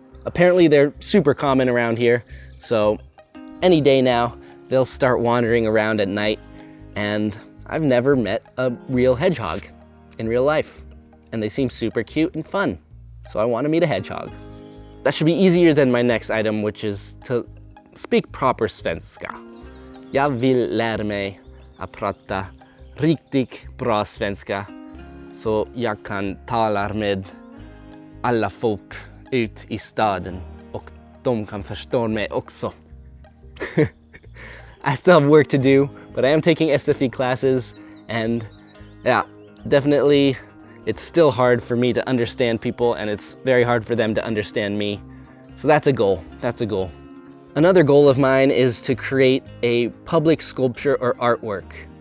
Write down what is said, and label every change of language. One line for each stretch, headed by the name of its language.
English: Apparently they're super common around here, so any day now, they'll start wandering around at night, and I've never met a real hedgehog in real life, and they seem super cute and fun, so I want to meet a hedgehog. That should be easier than my next item, which is to speak proper svenska.
Swedish: Jag vill lära mig att prata riktigt bra svenska så jag kan tala med alla folk ut i staden och de kan förstå mig också.
English: I still have work to do, but I am taking SFI classes, and yeah, definitely it's still hard for me to understand people, and it's very hard for them to understand me. So that's a goal, that's a goal. Another goal of mine is to create a public sculpture or artwork.